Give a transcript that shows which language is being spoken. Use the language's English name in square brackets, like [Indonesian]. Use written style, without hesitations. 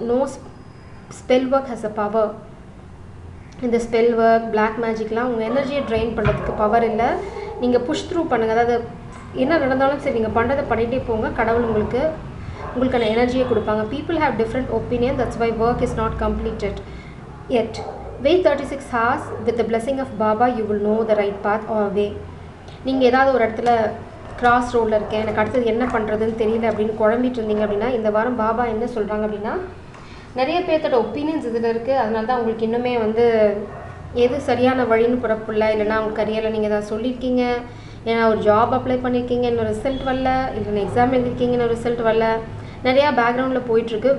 [English] No spell work has a power. [Tamil] இந்த spell work, black மேஜிக்லாம் உங்கள் எனர்ஜியை ட்ரெயின் பண்ணுறதுக்கு பவர் இல்லை. நீங்கள் புஷ் த்ரூ பண்ணுங்கள். அதாவது என்ன நடந்தாலும் சரி நீங்கள் பண்ணுறதை பண்ணிகிட்டே போங்க. கடவுள் உங்களுக்கான எனர்ஜியை கொடுப்பாங்க. [English] People have different opinion, that's why work is not completed yet. Wait 36 hours with the blessing of Baba, you will know the right path or way. [Tamil] நீங்கள் ஏதாவது ஒரு இடத்துல கிராஸ் ரோடில் இருக்கேன், எனக்கு அடுத்தது என்ன பண்ணுறதுன்னு தெரியல அப்படின்னு குழம்பிட்டு இருந்தீங்க அப்படின்னா இந்த வாரம் பாபா என்ன சொல்கிறாங்க அப்படின்னா, நிறைய பேர்த்தோட ஒப்பீனியன்ஸ் இதில் இருக்குது. அதனால தான் உங்களுக்கு இன்னுமே வந்து எது சரியான வழின்னு பிறப்பில்லை. இல்லைனா உங்கள் கரியரில் நீங்கள் ஏதாவது சொல்லியிருக்கீங்க, ஏன்னா ஒரு ஜாப் அப்ளை பண்ணியிருக்கீங்க, இன்னும் ரிசல்ட் வரல, இல்லைன்னா எக்ஸாம் எழுதிருக்கீங்க, இன்னும் ரிசல்ட் வரல, நிறையா பேக்ரவுண்டில் போயிட்டுருக்கு.